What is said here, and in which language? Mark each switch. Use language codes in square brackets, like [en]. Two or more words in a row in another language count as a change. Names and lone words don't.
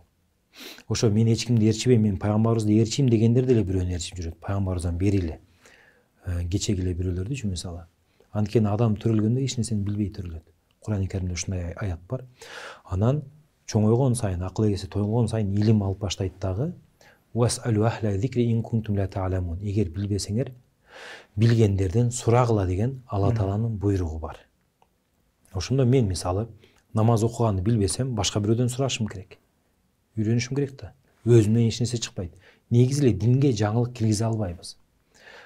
[ky] Ошо мен эч кимди ээрчибейм, мен пайгамбарыбызды ээрчийм дегендер деле бирөөнү ээрчип жүрөт. Пайгамбарыбыздан бери эле кечеги эле бирөөлөрдүчү мисалы. Анткени адам төрөлгөндө эч нерсени билбей төрөлөт. Куран-ы Каримде ушундай аят бар. Анан чоңойгон сайын, акыл эгеси толгон сайын илим алып баштайт дагы. [ar] فاسألوا أهل الذكر إن كنتم لا تعلمون. [ky] Эгер билбесеңер, билгендерден сурагыла деген Алла Тааланын буйругу бар. Ошондо мен мисалы намаз окуганды билбесем, башка бирөөдөн сурашым керек. Үйрөнүшүм керек да. Өзүмдөн эч нерсе чыкпайт. Негизи эле динге жаңылык киргизе албайбыз.